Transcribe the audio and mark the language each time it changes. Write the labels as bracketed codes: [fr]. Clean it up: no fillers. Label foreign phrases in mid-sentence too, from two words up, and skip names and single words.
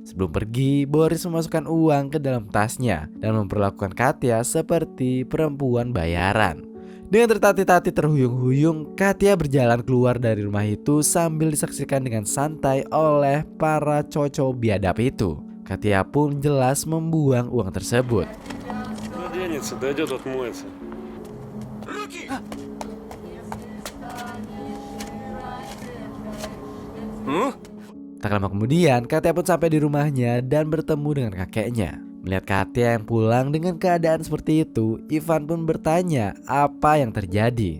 [id] Sebelum pergi, Boris memasukkan uang ke dalam tasnya dan memperlakukan Katya seperti perempuan bayaran. Dengan tertatih-tatih terhuyung-huyung, Katya berjalan keluar dari rumah itu sambil disaksikan dengan santai oleh para cowok biadab itu. Katya pun jelas membuang uang tersebut. [ru] Денется, дойдет, отмоется. [id] Tak lama kemudian, Katya pun sampai di rumahnya dan bertemu dengan kakeknya. Melihat Katya yang pulang dengan keadaan seperti itu, Ivan pun bertanya apa yang terjadi.